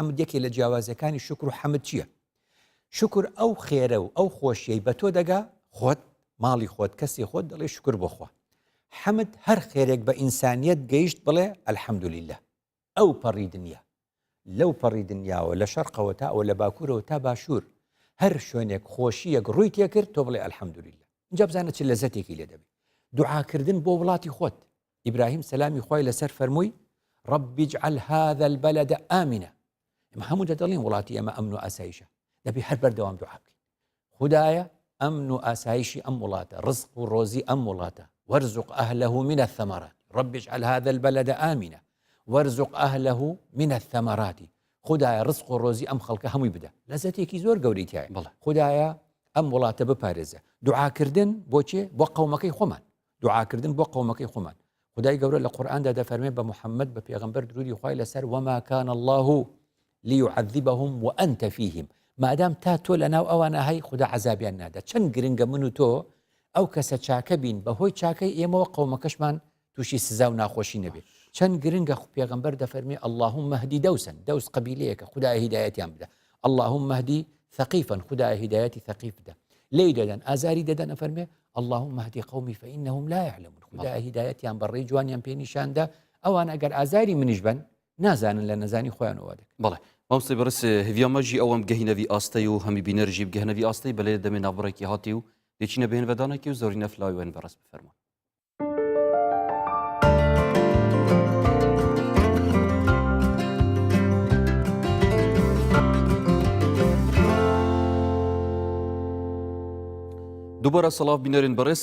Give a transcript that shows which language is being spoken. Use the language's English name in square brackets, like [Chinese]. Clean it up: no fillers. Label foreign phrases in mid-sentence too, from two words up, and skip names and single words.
[Central Kurdish] حەمد یەکێ لە جیاوازەکانی شکر و حەمد چییە شکر ئەو خێرە و ئەو خۆشیەی بە تۆ دەگا خۆت ماڵی خۆت کەسی خۆت دەڵێ شکر بۆخوا حەمد هەر خێرێک بە ئینسانیەت گەیشت بڵێ ئەلحەمدولیلله ئەو پەڕی دنیا لەو پەڕی دنیاوە لە شەرقەوە تا ئەوە لە باکوورەوە تا باشوور هەر شوێنێک خۆشیەک ڕووی تێکرد تۆ بڵێ ئەلحەمدولیلله اینجا بزانە چ لەزەتێکی لێ دەبێت دوعاکردن بۆ وڵاتی خۆت ئیبراهیم سەلامی خوای لەسەر فەرمووی [Arabic] رب اجعل هذا البلد آمنا [Central Kurdish] ئێمە هەموو دەدەڵێن وڵاتی ئەمە ئەمن و ئاسایشە دەبێ هەر بەردەوام دوعا بکەین خودایە ئەمن و ئاسایشی ئەم وڵاتە ڕزق و ڕۆزی ئەم وڵاتە [Arabic] وارزق أهله من الثمرات رب اجعل هذا البلد آمنا وارزق أهله من الثمرات [Central Kurdish] خدایە ڕزق و ڕۆزی ئەم خەڵکە هەمووی بدە لەزەتێکی زۆر گەورەی تایە خدایە ئەم وڵاتە بپارێزە دوعاکردن بۆچێ بۆ قەومەکەی خۆمان دوعاکردن بۆ قەومەکەی خۆمان خدای گەورە لە قورئاندا دەفەرمێ بە محەممەد بە پێغەمبەر درودی خوای لەسەر [Arabic] وما كان الله ليعذبهم وأنت فيهم [Central Kurdish] مادام تا تۆ لەناو ئەوانە هەی خدا عەزابیان نادا چەند گرنگە من و تۆ ئەو کەسە چاکە بین بەهۆی چاکەی ئێمەوە قەومەکەشمان تووشی سزا و ناخۆشی نەبێت چەند گرنگە پێغەمبەر دەفەرمێ [Arabic] اللهم اهدي دوسا [Central Kurdish] دوس قبیلەیەکە خدای هیدایەتیان بدە [Arabic] اللهم اهدي ثقيفا [Central Kurdish] خدای هیدایەتی ثقيف بدە لێی دەدەن ئازاری دەدەن ئەفەرمێ [Arabic] اللهم اهدي قومي فإنهم لا يعلمون [Central Kurdish] خدای هیدایەتیان بەڕێی جوانیان پێ نیشاندا ئەوان ئەگەر ئازاری منیش بن نازانن لە نەزانی خۆیانەوە دەکەن [Kurdish] بەڵێ مامۆستا بەڕێز هێڤیامەژی ئەوەم گەهینەوی ئاستەی و هەمی بینەرژی بگەهنەوی ئاستەی بەلێ دەمێ نابڕێکی هاتی و دێچینە بێنڤەدانێکی و زۆری نەفلاوی وێن بەڕێز بفەرمون دووبارە سەڵاو بینەرین بەڕێز